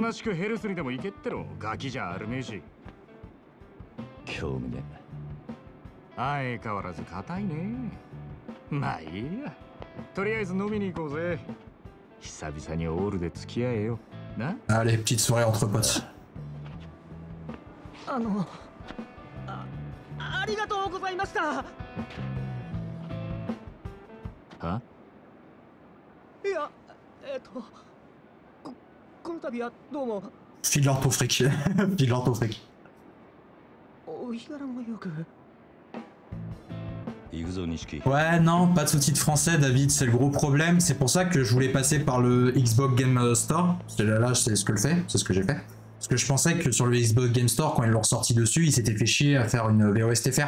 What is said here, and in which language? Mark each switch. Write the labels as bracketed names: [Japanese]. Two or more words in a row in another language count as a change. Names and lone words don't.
[French] Allez, petite soirée entre potes. [Japanese] ありがとうございました。いや、この度はどうも。 [French] File-leur ton fric. File-leur ton fric. [Japanese] お日柄もよく。 [French] Ouais, non, pas de sous-titres français, David, c'est le gros problème. C'est pour ça que je voulais passer par le Xbox Game Store. Là, c'est ce que c'est ce que j'ai fait. Parce que je pensais que sur le Xbox Game Store, quand ils l'ont sorti dessus, ils s'étaient fait chier à faire une VOSTFR.